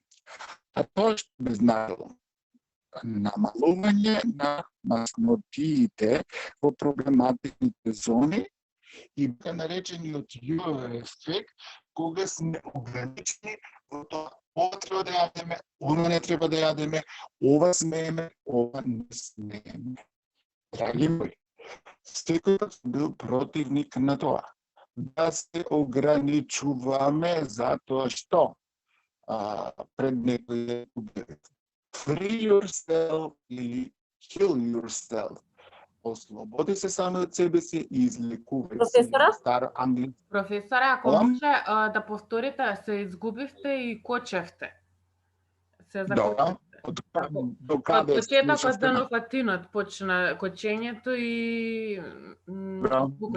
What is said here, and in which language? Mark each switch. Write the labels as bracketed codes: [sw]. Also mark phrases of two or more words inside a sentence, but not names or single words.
[mk] А тоа што би значило намалување на маснотиите во проблематичните зони и така наречениот јо ефект, кога сме ограничени во тоа, ова треба да јадеме, она не треба да јадеме, ова смееме, ова не смееме. Драги мои, секој пат сум бил противник на тоа, да се ограничуваме затоа што пред некој е убеден. [en] Free yourself или kill yourself. [mk] Ослободи се сами од себе си и излекувај се. Професора? Стар англиски. Професора, ако Да. може да повторите, се изгубивте и кочевте. Се Добра. закочевте. До Од каде почетокот слушавте за ме? нуфатинот почна кочењето и звукот.